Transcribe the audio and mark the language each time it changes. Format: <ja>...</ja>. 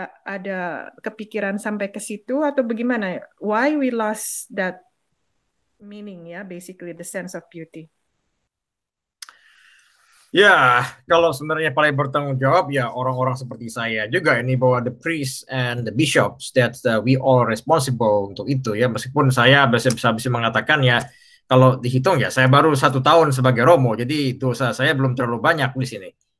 <id>Ada kepikiran sampai ke situ atau bagaimana?</id> <en>Why we lost that meaning ya, basically the sense of beauty.</en> <id>Ya, kalau sebenarnya paling bertanggung jawab ya orang-orang seperti saya juga ini bahwa</id> <en>the priests and the bishops that we all responsible</en> <id>untuk itu ya. Meskipun saya bisa mengatakan ya kalau dihitung ya saya baru 1 tahun sebagai Romo, jadi dosa saya belum terlalu banyak di sini.</id>